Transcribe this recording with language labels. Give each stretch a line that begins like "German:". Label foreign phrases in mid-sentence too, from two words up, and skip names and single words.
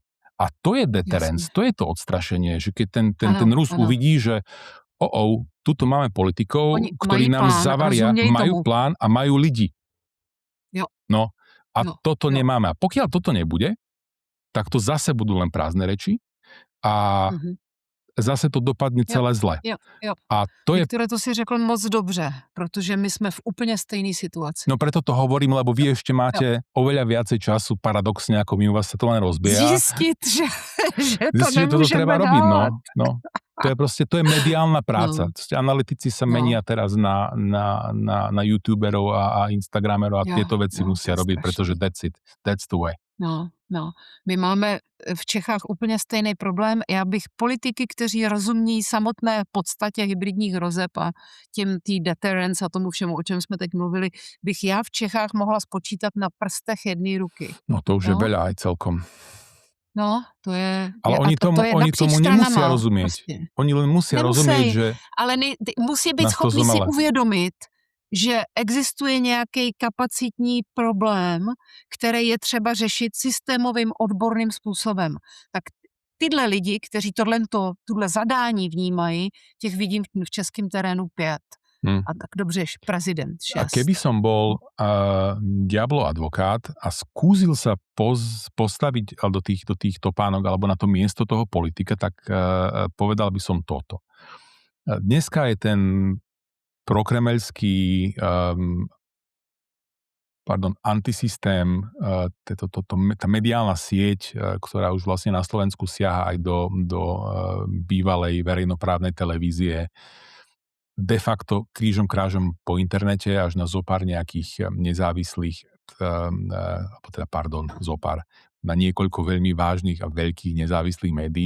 Slovak: A to je deterrence, to je to odstrašenie, že keď ten Rus uvidí, že tuto máme politikov, ktorí nám zavaria, majú plán a majú ľudí. No a toto nemáme. A pokiaľ toto nebude, tak to zase budú len prázdne reči a zase to dopadne celé zle. A to je...
Czech: Ktoré to si řekl moc dobře, protože my jsme v úplně stejné situaci.
Slovak: No preto to hovorím, lebo vy ešte máte oveľa viacej času, paradoxne, ako my, u vás sa to len rozbieha. Zistiť, že to nemôžeme treba robiť, no. to je mediálna práca. No. Analytici sa No. menia teraz na youtuberov a instagramerov a
Czech: Jo,
Slovak: tieto veci no, musia
Czech: to je
Slovak: robiť, pretože
Czech: strašný.
English: that's it. That's the way.
Slovak: No.
Czech: My máme v Čechách úplně stejný problém. Já bych politiky, kteří rozumí samotné podstatě hybridních hrozeb a té deterrence a tomu všemu, o čem jsme teď mluvili, bych já v Čechách mohla spočítat na prstech jedné ruky.
Slovak: No to už je veľa aj celkom. No, to je... Ale a oni
Czech: to tomu je napříč
Slovak: nemusia
Czech: stranama,
Slovak: rozumieť.
Czech: prostě.
Slovak: Oni len musia
Czech: Nemusej,
Slovak: rozumieť, že
Czech: ale musí být
Slovak: nás to
Czech: schopný si
Slovak: zomele.
Czech: uvědomit, že existuje nějaký kapacitní problém, který je třeba řešit systémovým odborným způsobem. Tak tyhle lidi, kteří tuhle zadání vnímají, těch vidím v českém terénu 5. A tak dobře, prezident 6.
Slovak: A keby som bol diablo advokát a skúsil sa postaviť do tých topánok alebo na to miesto toho politika, tak povedal by som toto. Dneska je ten prokremelský antisystém, tá mediálna sieť, ktorá už vlastne na Slovensku siaha aj do bývalej verejnoprávnej televízie, de facto krížom krážom po internete až na zopár nejakých nezávislých, na niekoľko veľmi vážnych a veľkých nezávislých médií.